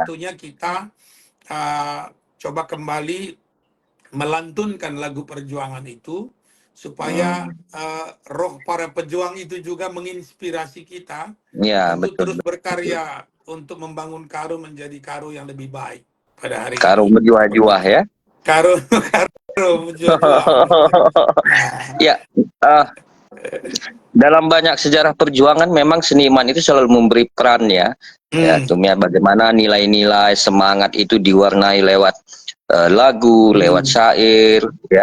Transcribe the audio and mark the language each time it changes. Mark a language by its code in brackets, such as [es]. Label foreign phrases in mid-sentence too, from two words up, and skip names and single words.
[id] kita coba kembali melantunkan lagu perjuangan itu supaya roh para pejuang itu juga menginspirasi kita Ya, untuk betul, terus betul. berkarya untuk membangun Karo menjadi Karo yang lebih baik pada hari Karo ini. berjuah-juah ya. Karo Karo berjuang. Nah, Ya, eh, dalam banyak sejarah perjuangan memang seniman itu selalu memberi peran ya. Ya, tentunya bagaimana nilai-nilai semangat itu diwarnai lewat lagu, lewat syair, ya.